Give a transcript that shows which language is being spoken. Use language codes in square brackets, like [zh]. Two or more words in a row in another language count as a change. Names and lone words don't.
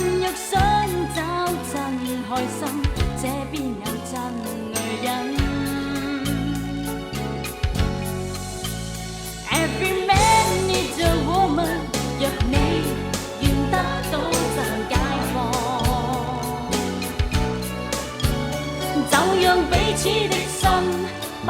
[zh] 若想找真開心，這邊有真女人。 [en] Every man needs a woman， [zh] 若你願得到就解放，就讓彼此的心